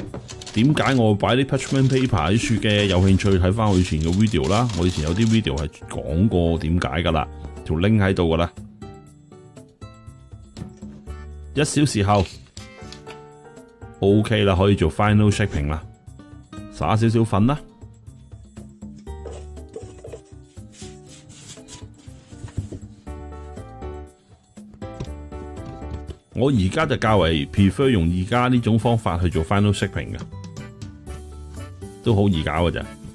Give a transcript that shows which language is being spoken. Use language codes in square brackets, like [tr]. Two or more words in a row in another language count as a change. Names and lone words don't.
[yue] 點解我會擺啲 [en] parchment paper [yue] 喺處嘅？有興趣睇翻我以前嘅 video 啦，我以前有啲 video 係講過點解噶啦，條 link 喺度噶啦。1小時後 OK 啦，可以做 [en] final shaping [yue] 啦，撒少少粉啦。我而家就較為 prefer 用而家呢種方法去做 [en] final shaping [yue] 嘅，都好易搞嘅咋。